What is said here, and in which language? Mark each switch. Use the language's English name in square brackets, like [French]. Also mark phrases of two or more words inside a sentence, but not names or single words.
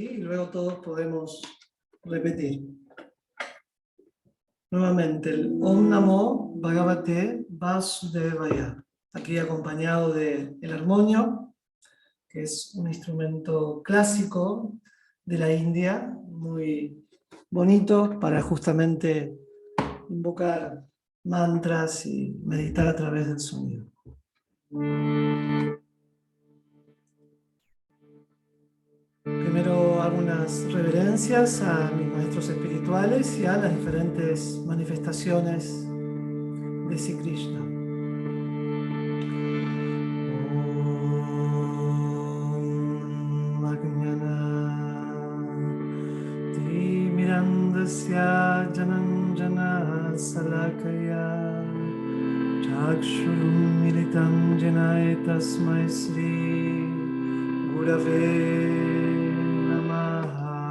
[Spanish] Y luego todos podemos repetir. Nuevamente, el [Sanskrit] ॐ नमो भगवते वासुदेवाय, [Spanish] aquí acompañado del armonio, que es un instrumento clásico de la India, muy bonito para justamente invocar mantras y meditar a través del sonido. Primero hago unas reverencias a mis maestros espirituales y a las diferentes manifestaciones de Sri Krishna. [Sanskrit] ॐ अज्ञान तिमिरान्धस्य ज्ञानाञ्जन शलाकया चक्षुरुन्मीलितं येन तस्मै श्री गुरवे नमः.